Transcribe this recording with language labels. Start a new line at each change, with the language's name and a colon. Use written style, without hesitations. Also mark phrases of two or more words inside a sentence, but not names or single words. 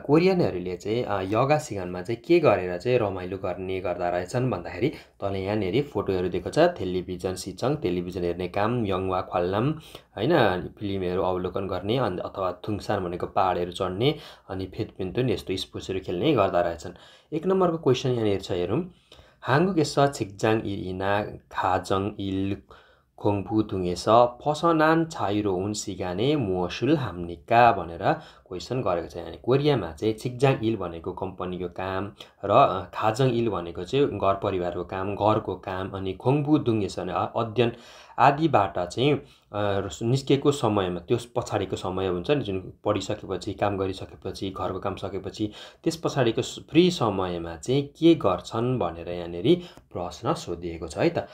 Nepali: कोरियनहरूले चाहिँ
Korean: 여가 시간에
Nepali: चाहिँ के गरेर चाहिँ रमाइलो गर्ने गर्दा रहेछन् भन्दाखेरि तल यहाँनिर फोटोहरू दिएको छ। टेलिभिजन सिचङ टेलिभिजन हेर्ने काम,
Korean: 영화 관람
Nepali: हैन, फिल्महरू अवलोकन गर्ने अथवा थुङसान भनेको पहाडहरू चढ्ने अनि फेदपिन्तुन यस्तो स्पोर्ट्सहरू खेल्ने गर्दा रहेछन्। एक नम्बरको क्वेसन यहाँनिर छ हेरौँ।
Korean: 한국에서 직장 일이나 가정 일 공부등에서 벗어난 자유로운 시간에 무엇을 합니까?
Nepali: भनेर क्वेसन गरेको छ। यहाँ कोरियामा चाहिँ
Korean: 직장 일
Nepali: भनेको कम्पनीको काम र
Korean: 가정 일
Nepali: भनेको चाहिँ घर परिवारको काम, घरको काम अनि 공부등에서 अध्ययन आदिबाट चाहिँ निस्केको समयमा, त्यस पछाडिको समय हुन्छ नि, जुन पढिसकेपछि काम गरिसकेपछि घरको काम सकेपछि त्यस पछाडिको फ्री समयमा चाहिँ के गर्छन् भनेर यहाँनिर प्रश्न सोधिएको छ है त।